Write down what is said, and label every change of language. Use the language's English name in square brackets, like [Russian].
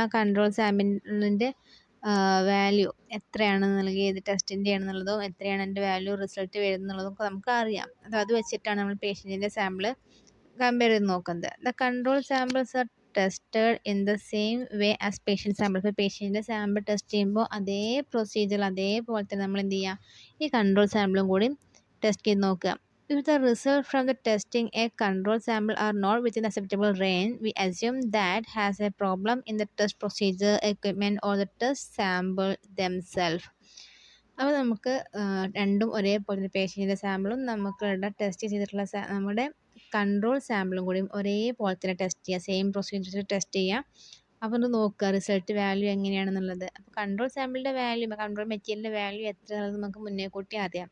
[Malayalam] ആ control സാമ്പിളിൻ്റെ value എത്രയാണെന്നുള്ളത്, ഏത് ടെസ്റ്റിൻ്റെ ആണെന്നുള്ളതും എത്രയാണ് അതിൻ്റെ വാല്യൂ റിസൾട്ട് വരുന്നുള്ളതും ഒക്കെ നമുക്ക് അറിയാം. അത് വെച്ചിട്ടാണ് നമ്മൾ പേഷ്യൻറ്റിൻ്റെ സാമ്പിൾ കമ്പയർ ചെയ്ത് നോക്കുന്നത്. [English] The control samples are tested in the same way as patient sample. [Malayalam] ഇപ്പോൾ പേഷ്യൻറ്റിൻ്റെ സാമ്പിൾ ടെസ്റ്റ് ചെയ്യുമ്പോൾ അതേ പ്രൊസീജിയർ, അതേപോലെ തന്നെ നമ്മൾ എന്ത് ചെയ്യുക, ഈ കൺട്രോൾ സാമ്പിളും കൂടി ടെസ്റ്റ് ചെയ്ത് നോക്കുക. [English] If the result from the testing a control sample are not within acceptable range, we assume that has a problem in the test procedure, equipment or the test sample themselves. [Malayalam] അപ്പോൾ നമുക്ക് രണ്ടും ഒരേപോലെ, പേഷ്യൻറ്റിൻ്റെ സാമ്പിളും നമുക്കുള്ള test ചെയ്തിട്ടുള്ള നമ്മുടെ control സാമ്പിളും കൂടി ഒരേപോലെ തന്നെ ടെസ്റ്റ് ചെയ്യുക, സെയിം പ്രൊസീജിയർ ടെസ്റ്റ് ചെയ്യുക. അപ്പോൾ ഒന്ന് നോക്കുക റിസൾട്ട് വാല്യൂ എങ്ങനെയാണെന്നുള്ളത്. അപ്പോൾ കൺട്രോൾ സാമ്പിളിൻ്റെ വാല്യൂ, കൺട്രോൾ മെറ്റീരിയലിൻ്റെ വാല്യൂ എത്രയാണെന്ന് നമുക്ക് മുന്നേ കൂട്ടി അറിയാം.